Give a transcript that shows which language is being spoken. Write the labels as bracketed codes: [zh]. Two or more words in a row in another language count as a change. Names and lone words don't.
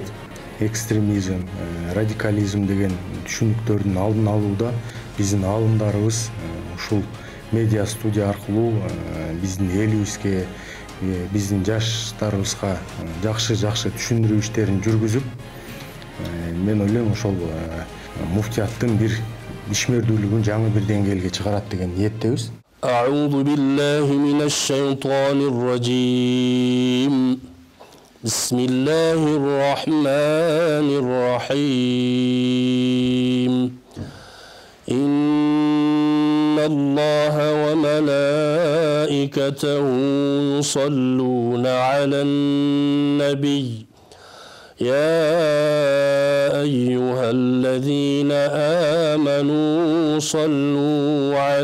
[ky] Экстремизм, радикализм деген түшүнүктөрдүн алдын алууда биздин аалымдарыбыз ушул медиа студия аркылуу биздин элибизге, биздин жаштарыбызга жакшы түшүндүрүү иштерин жүргүзүп, мен ойлойм ошол муфтияттын бир ишмердүүлүгүн жаңы бир деңгээлге чыгарат деген ниеттебиз. [ar] أعوذ بالله من الشيطان الرجيم. بسم الله الرحمن الرحيم. الله وملائكته يصلون على النبي يا أيها الذين آمنوا صلوا